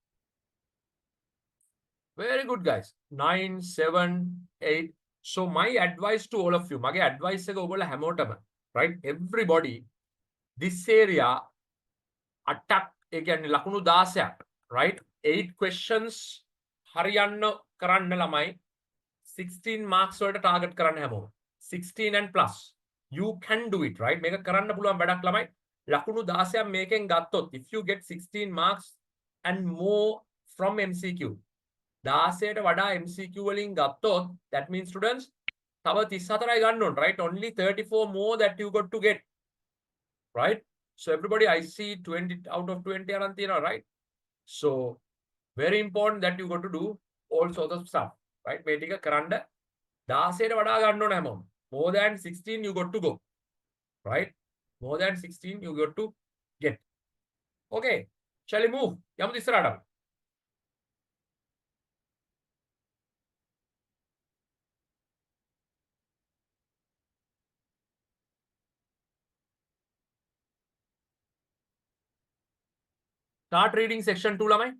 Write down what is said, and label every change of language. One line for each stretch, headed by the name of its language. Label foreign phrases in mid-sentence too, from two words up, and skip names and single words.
English: Very good, guys. 9, 7, 8. So my advice to all of you,
Sinhala: මගේ advice එක ඔයගොල්ලෝ හැමෝටම,
English: right? Everybody, this area attack
Sinhala: ඒ කියන්නේ ලකුණු 16ක්,
English: right?
Sinhala: 8 questions හරියන්න කරන්න ළමයි 16 marks වලට target කරන්න හැමෝම.
English: 16 and plus. You can do it, right?
Sinhala: මේක කරන්න පුළුවන් වැඩක් ළමයි. ලකුණු 16ක් මේකෙන් ගත්තොත්,
English: if you get 16 marks and more from MCQ,
Sinhala: 16ට වඩා MCQ වලින් ගත්තොත්,
English: that means students
Sinhala: තව 34යි ගන්න ඕන,
English: right? Only 34 more that you got to get, right? So everybody, I see 20 out of 20
Sinhala: අරන් තියෙනවා,
English: right? So very important that you got to do all sorts of stuff, right? මේ ටික කරන්න 16ට වඩා ගන්න ඕන හැමෝම. More than 16 you got to go, right? More than 16 you got to get. Okay, shall we move?
Sinhala: යමුද ඉස්සරහට?
English: Start reading section 2 ළමයි.